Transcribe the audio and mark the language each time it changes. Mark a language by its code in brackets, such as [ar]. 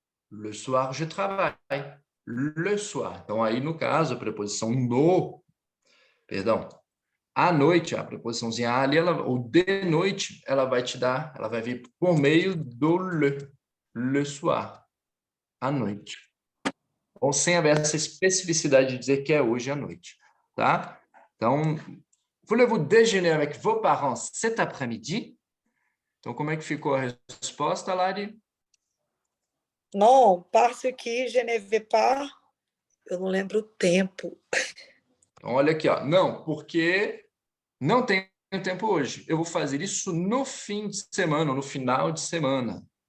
[fr] Le soir, je travaille. Le soir. [pt] Então, aí, no caso, a preposição no, perdão, à noite, a preposiçãozinha ali, ou de noite, ela vai te dar, ela vai vir por meio do le soir, à noite. Ou sem haver essa especificidade de dizer que é hoje à noite, tá? [fr] Então, voulez-vous déjeuner avec vos parents cet après-midi? [pt] Então, como é que ficou a resposta, Lari? [fr] Não, parce que je ne vais pas. [pt] Eu não lembro o tempo. Então, olha aqui, ó. Não, porque não tenho tempo hoje. Eu vou fazer isso no fim de semana, no final de semana.